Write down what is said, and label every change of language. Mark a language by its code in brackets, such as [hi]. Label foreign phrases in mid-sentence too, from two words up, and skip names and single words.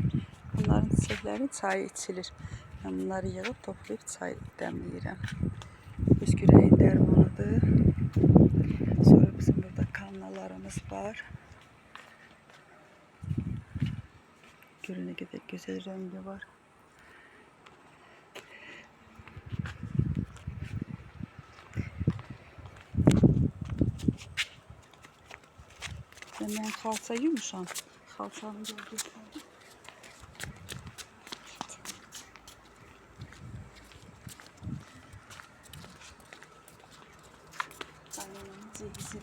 [az] Bunların çiçəklərinin çayı içilir. Mən bunları yığıb toplayıb çay dəmləyirəm. Öskürəyin dərmanıdır. Sonra bizim burada kannalarımız var. [tr] Görün ne kadar güzel rengi var. [az] Ben xalça yumuşam. [tr] Xalçanın gölgesi. Annemin cevizi.